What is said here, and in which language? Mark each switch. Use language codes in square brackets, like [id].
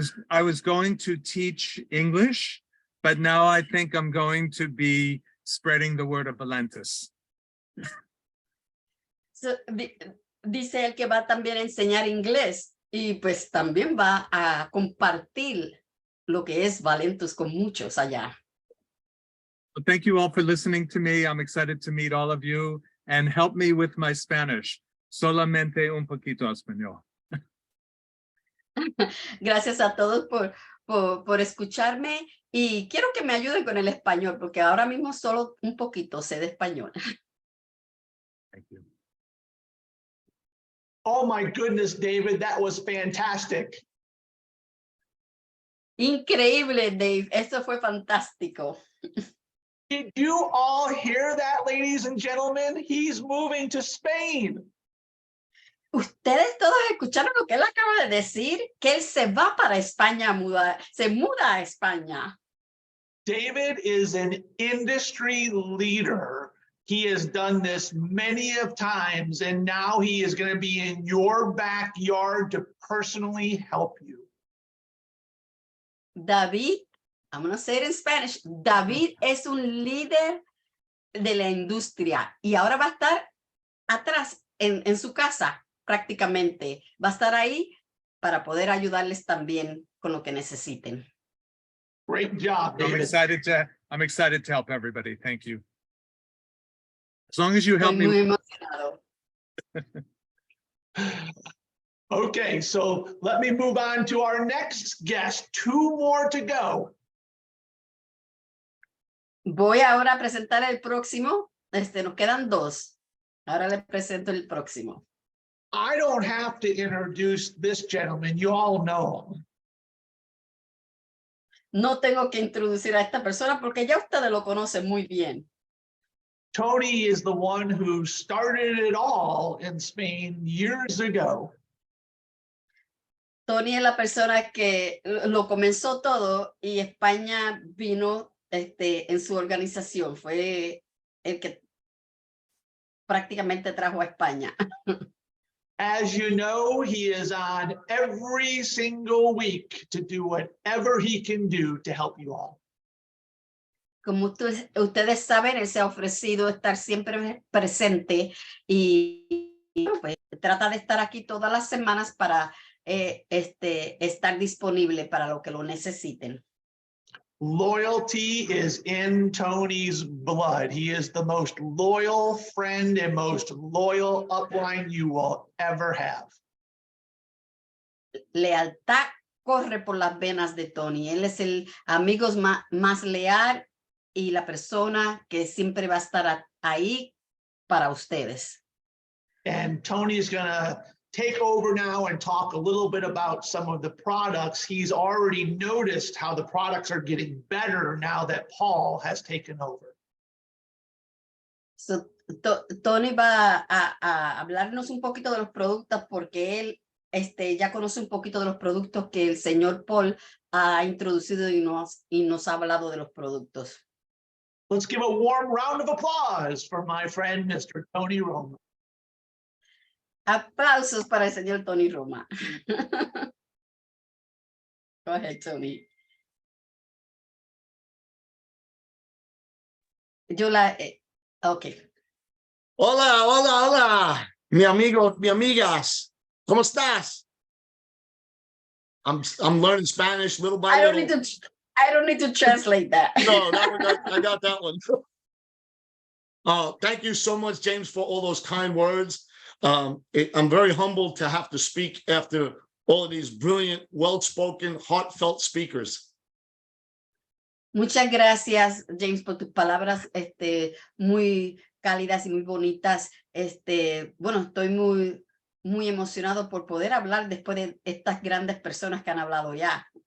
[en] I was going to teach English, but now I think I'm going to be spreading the word of Valentis. [es] So, dice él que va también a enseñar inglés y pues también va a compartir lo que es Valentus con muchos allá. [en] Well, thank you all for listening to me. I'm excited to meet all of you and help me with my Spanish. [es] Solamente un poquito español. Gracias a todos por escucharme y quiero que me ayuden con el español porque ahora mismo solo un poquito sé de español. [en] Thank you. Oh my goodness, David, that was fantastic. [es] Increíble, Dave. Eso fue fantástico. [en] Did you all hear that, ladies and gentlemen? He's moving to Spain. [es] Ustedes todos escucharon lo que él acaba de decir, que él se va para España, se muda a España. [en] David is an industry leader. He has done this many of times, and now he is going to be in your backyard to personally help you. [es] David, [en] I'm going to say it in Spanish, [es] David es un líder de la industria y ahora va a estar atrás en su casa prácticamente. Va a estar ahí para poder ayudarles también con lo que necesiten. [en] Great job, David. I'm excited to help everybody. Thank you. As long as you help [es] Estoy [en] me. [es] muy emocionado. [en] Okay, so let me move on to our next guest. 2 more to go. [es] Voy ahora a presentar el próximo. Nos quedan 2. Ahora le presento el próximo. [en] I don't have to introduce this gentleman. You all know him. [es] No tengo que introducir a esta persona porque ya ustedes lo conocen muy bien. [en] Tony is the one who started it all in Spain years ago. [es] Tony es la persona que lo comenzó todo y España vino en su organización. Fue el que prácticamente trajo a España. [en] As you know, he is on every single week to do whatever he can do to help you all. [es] Como ustedes saben, él se ha ofrecido estar siempre presente y pues, trata de estar aquí todas las semanas para estar disponible para lo que lo necesiten. [en] Loyalty is in Tony's blood. He is the most loyal friend and most loyal upline you will ever have. [es] Lealtad corre por las venas de Tony. Él es el amigo más leal y la persona que siempre va a estar ahí para ustedes. [en] And Tony's gonna take over now and talk a little bit about some of the products. He's already noticed how the products are getting better now that Paul has taken over. [es] So, Tony va a hablarnos un poquito de los productos porque él ya conoce un poquito de los productos que el señor Paul ha introducido y nos ha hablado de los productos. [en] Let's give a warm round of applause for my friend, Mr. Tony Roma. [es] Aplausos para el señor Tony Roma. [en] Go ahead, Tony. Okay. [es] Hola, hola, hola, mi amigo, mi amigas. ¿Cómo estás? [en] I'm learning Spanish little by I little. don't need to translate that. No, I got that one. Thank you so much, James, for all those kind words. I'm very humbled to have to speak after all of these brilliant, well-spoken, heartfelt speakers. [es] Muchas gracias, James, por tus palabras muy cálidas y muy bonitas. Bueno, estoy muy emocionado por poder hablar después de estas grandes personas que han hablado ya.